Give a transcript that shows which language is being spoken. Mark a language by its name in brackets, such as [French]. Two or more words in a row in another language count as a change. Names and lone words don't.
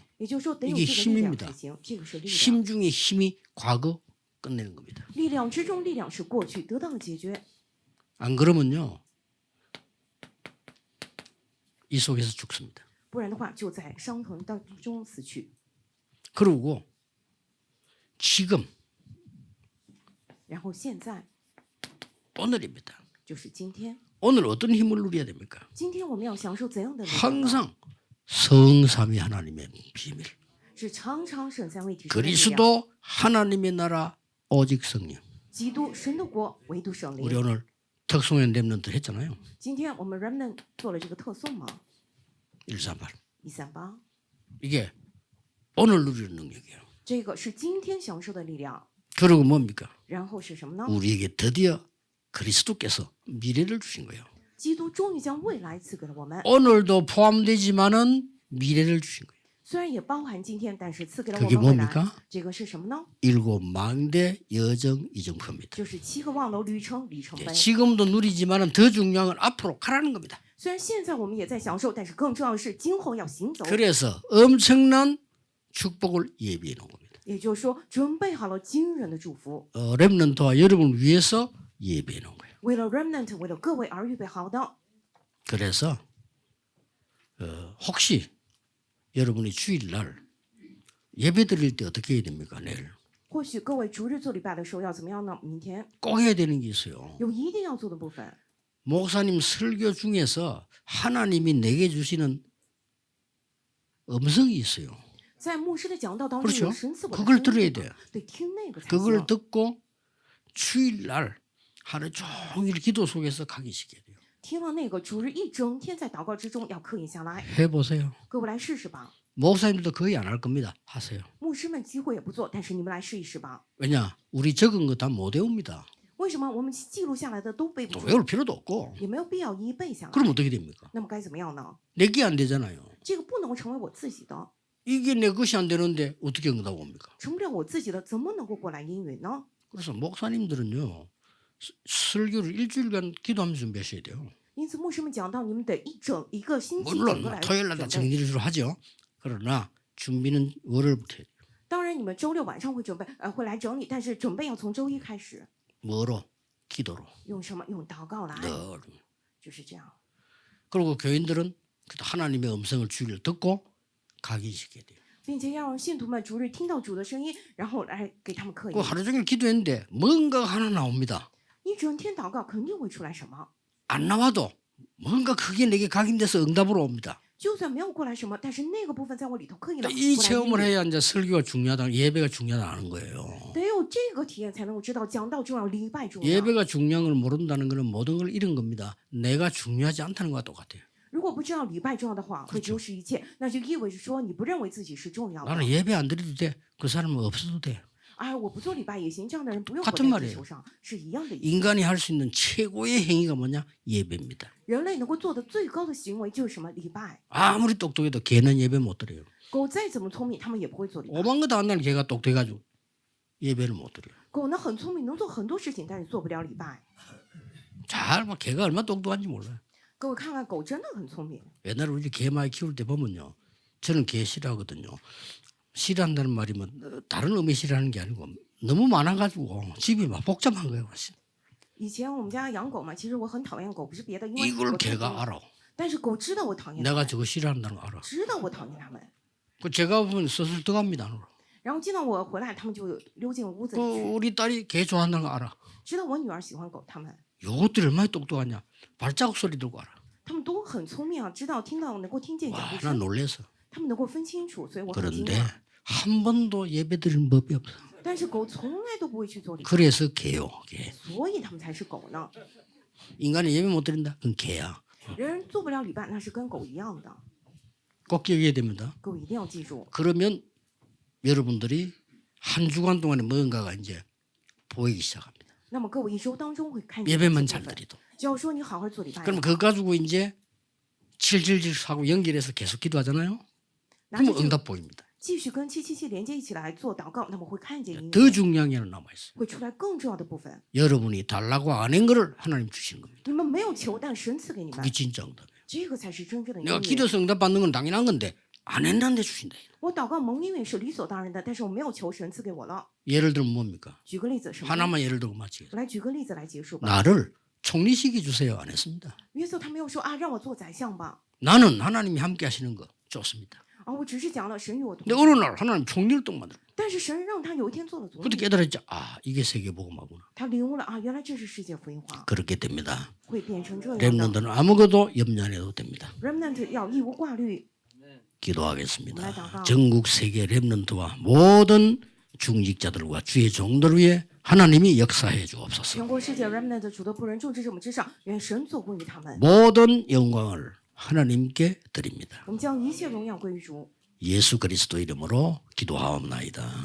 [Chinese] 也就是说，得有 [Korean] 이게 [Chinese] 这个力量 [Korean] 힘입니다 [Chinese] 才行。这个是力量， [Korean] 힘 중에 힘이 과거 끝내는 겁니다. [Chinese] 力量之中，力量是过去得到了解决。 [Korean] 안 그러면요. 이 속에서 죽습니다. [Chinese] 不然的话，就在伤疼当中死去。 [Korean] 그리고 지금 [Chinese] 然后现在 [Korean] 오늘입니다. [Chinese] 就是今天。 [Korean] 오늘 어떤 힘을 누려야 됩니까? [Chinese] 今天我们要享受怎样的力量呢？ [Korean] 항상 성삼위 하나님의 비밀. [Chinese] 是常常神三位一体神的力量。 [Korean] 그리스도 하나님의 나라 오직 성령. [Chinese] 基督神的国，唯独圣 [Korean] 우리 [Chinese] 灵。 [Korean] 오늘 특송연 렘넌트 했잖아요. [Chinese] 今天我们 remnant 做了这个特颂嘛， 138. 138， [Korean] 이게 오늘 누리는 능력이에요. [Chinese] 这个是今天享受的力量。 [Korean] 그리고 뭡니까? [Chinese] 然后是什么呢？ [Korean] 우리에게 드디어 그리스도께서 미래를 주신 거예요. [Chinese] 基督终于将未来赐给了我们， [Korean] 오늘도 포함되지만은 미래를 주신 거예요. [Chinese] 虽然也包含今天，但是赐给了 [Korean] 그게 [Chinese] 我们未来 [Korean] 뭡니까? 。 [Chinese] 这个是什么呢？ [Korean] 일곱 망대 여정 이정표입니다. [Chinese] 就是7个望楼旅程里程碑。 [Korean] 지금도 누리지만은 더 중요한 건 앞으로 가라는 겁니다. [Chinese] 虽然现在我们也在享受，但是更重要的是今后要行走。 [Korean] 그래서 엄청난 축복을 예비해 놓은 겁니다. [Chinese] 也就是说，准备好了惊人的祝福， [Korean] 렘넌트와 여러분을 위해서 예비해 놓은 거예요. [Chinese] 为了 remnant， 为了各位而预备好的。 [Korean] 그래서 혹시 여러분이 주일날 예배 드릴 때 어떻게 해야 됩니까? 내일 [Chinese] 或许各位逐日做礼拜的时候要怎么样呢？明天 [Korean] 꼭 해야 되는 게 있어요. [Chinese] 有一定要做的部分。 [Korean] 목사님 설교 중에서 하나님이 내게 주시는 음성이 있어요. [Chinese] 在牧师的讲道当中 [Korean] 그렇죠? [Chinese] 有神赐我的 [Korean] 그걸 [Chinese] 声 [Korean] 들어야 [Chinese] 音 [Korean] 돼요. [Chinese] 对，听那个才 [Korean] 그걸 [Chinese] 行。 [Korean] 듣고 주일날 하루 종일 기도 속에서 각인시켜야 돼요. [Chinese] 听了那个逐日一整天在祷告之中要刻印下来， [Korean] 해보세요. [Chinese] 各位来试试吧。 [Korean] 목사님들도 거의 안 할 겁니다. 하세요. [Chinese] 牧师们几乎也不做，但是你们来试一试吧。 [Korean] 왜냐? 우리 적은 거 다 못 외웁니다. [Chinese] 为什么我们记录下来的都背不 [Korean] 또 [Chinese] 住， [Korean] 외울 필요도 없고. [Chinese] 也没有必要一一背下来？ [Korean] 그럼 어떻게 됩니까? [Chinese] 那么该怎么样呢？ [Korean] 내게 안 되잖아요. [Chinese] 这个不能成为我自己的， [Korean] 이게 내 것이 안 되는데 어떻게 응답 옵니까? [Chinese] 成不了我自己的，怎么能够过来应允呢？ [Korean] 그래서 목사님들은요. 설교를 일주일간 기도하면서 준비하셔야 돼요. [Chinese] 因此，牧师们讲到，你们得一个星期整 [Korean] 물론 [Chinese] 个来 [Korean] 토요일날 다 [Chinese] 准备。 [Korean] 정리를 주로 하죠. 그러나 준비는 월요일부터 해야 돼요. [Chinese] 当然，你们周六晚上会准备，会来整理，但是准备要从周一开始。 [Korean] 뭐로? 기도로. [Chinese] 用什么？用祷告来， [Korean] 늘. [Chinese] 就是这样。 [Korean] 그리고 교인들은 하나님의 음성을 주일 듣고 각인시켜야 돼요. [Chinese] 并且要让信徒们逐日听到主的声音，然后来给他们刻 [Korean] 그 [Chinese] 印。 [Korean] 하루 종일 기도했는데 뭔가 하나 나옵니다. [Chinese] 一整天祷告，肯定会出来什么。 [Korean] 안 나와도 뭔가 그게 내게 각인돼서 응답으로 옵니다. [Chinese] 就算没有过来什么，但是那个部分在我里头刻印了。 [Korean] 이 [Chinese] 过来应 [Korean] 체험을 [Chinese] 允 [Korean] 해야 이제 설교가 중요하다, 예배가 중요하다는 거예요. [Chinese] 得有这个体验，才能够知道讲道重要，礼拜重要。 [Korean] 예배가 중요한 걸 모른다는 것은 모든 걸 잃은 겁니다. 내가 중요하지 않다는 것과 똑같아요. [Chinese] 如果不知道礼拜重要的话，会 [Korean] 그렇죠 [Chinese] 丢失一切，那就意味着说你不认为自己是重要的。 [Korean] 나는 예배 안 드려도 돼. 그 사람은 없어도 돼. [Chinese] 哎，我不做礼拜也行，这样的人不用活 [Korean] 같은 [Chinese] 在 [Korean] 말이에요 [Chinese] 地球上，是一样的意思。 [Korean] 인간이 할 수 있는 최고의 행위가 뭐냐? 예배입니다. [Chinese] 人类能够做的最高的行为就是什么？礼拜。 [Korean] 아무리 똑똑해도 개는 예배 못 드려요. [Chinese] 狗再怎么聪明，他们也不会做礼拜。 [Korean] 오만 것도 안 나는 개가 똑똑해가지고 예배를 못 드려요. [Chinese] 狗呢很聪明，能做很多事情，但是做不了礼拜。 [Korean] 잘 봐. 개가 얼마나 똑똑한지 몰라요. [Chinese] 各位看看，狗真的很聪明。 [Korean] 옛날에 우리 개 많이 키울 때 보면요. 저는 개 싫어하거든요. 싫어한다는 말이면 다른 의미 싫어하는 게 아니고 너무 많아가지고 집이 막 복잡한 거예요. [Chinese] 以前我们家养狗嘛，其实我很讨厌狗，不是别的，因为 [Korean] 이걸 [Chinese] 我太多 [Korean] 개가 [Chinese] 了 [Korean] 알아. [Chinese] 但是狗知道我讨厌它 [Korean] 내가 [Chinese] 们， [Korean] 저거 싫어한다는 거 알아. [Chinese] 知道我讨厌它们。 [Korean] 그 제가 보면 슬슬 들어갑니다. 안으로. [Chinese] 然后见到我回来，它们就溜进屋子 [Korean] 그 [Chinese] 里去， [Korean] 우리 딸이 개 좋아한다는 거 알아. [Chinese] 知道我女儿喜欢狗，它们 [Korean] 요것들이 얼마나 똑똑하냐. 발자국 소리 들고 알아. [Chinese] 它们都很聪明啊，知道听到能够听见脚 [Korean] 와, [Chinese] 步 [Korean] 난 [Chinese] 声， [Korean] 놀래서. [Chinese] 它们能够分清楚，所以我很惊 [Korean] 그런데 [Chinese] 讶。 [Korean] 한 번도 예배 드리는 법이 없어. [Chinese] 但是狗从来都不会去做礼拜， [Korean] 그래서 개요. 개. [Chinese] 所以它们才是狗呢。 [Korean] 인간이 예배 못 드린다? 그건 개야. [Chinese] 人做不了礼拜，那是跟狗一样的。 [Korean] 꼭 기억해야 됩니다. [Chinese] 各位一定要记住， [Korean] 그러면 여러분들이 한 주간 동안에 뭔가가 이제 보이기 시작합니다. [Chinese] 那么各位一周当中会看见 [Korean] 예배만 [Chinese] 这 [Korean] 잘 [Chinese] 部分。 [Korean] 드리도. [Chinese] 只要说你好好做礼拜， [Korean] 그럼 그거 가지고 이제 칠칠칠 하고 연결해서 계속 기도하잖아요. [Chinese] 拿着 [Korean] 그러면 [Chinese] 这个 [Korean] 응답 보입니다. [Chinese] 继续跟777连接一起来做祷告，那么会看见应 [Korean] 더 [Chinese] 允， [Korean] 중요한 게 하나 남아 있어요. [Chinese] 会出来更重要的部分。 [Korean] 여러분이 달라고 안 한 거를 하나님 주시는 겁니다. [Chinese] 你们没有求，但神赐给你们 [Korean] 그게 ， 진짜 응답이에요. [Chinese] 这个才是真正的应 [Korean] 내가 [Chinese] 允。 [Korean] 기도해서 응답 받는 건 당연한 건데 안 했는데 주신다. [Chinese] 我祷告蒙应允是理所当然的，但是我没有求神赐给我了。 [Korean] 예를 들면 뭡니까? [Chinese] 举个例子，什么呢？ [Korean] 하나만 예를 들고 마치겠습니다. [Chinese] 我来举个例子来结束吧。 [Korean] 나를 총리시켜 주세요. 안 했습니다. [Chinese] 约瑟他没有说啊，让我做宰相吧， [Korean] 나는 하나님이 함께 하시는 거 좋습니다. [Chinese] 啊，我只是讲了神与我同 [Korean] 근데 [Chinese] 在。 [Korean] 어느 날 하나님 총리를 만들어. [Chinese] 但是神让他有一天做了总 [Korean] 그때 [Chinese] 理， [Korean] 깨달았죠. 아, 이게 세계복음화구나. [Chinese] 他领悟了啊，原来这是世界福音化， [Korean] 그렇게 됩니다. [Chinese] 会变成这样的。 [Korean] 렘넌트는 아무것도 염려 안 해도 됩니다. [Chinese] Remnant 要义无挂虑。 [Korean] 기도하겠습니다. 전국 세계 렘넌트와 모든 중직자들과 주의 종들 위해 하나님이 역사해 주옵소서. [Chinese] 全国世界 Remnant 主的仆人众至我们之上，愿神做工于他们。 [Korean] 모든 영광을 하나님께 드립니다. [Chinese] 我们将一切荣耀归于主， [Korean] 예수 그리스도 이름으로 기도하옵나이다.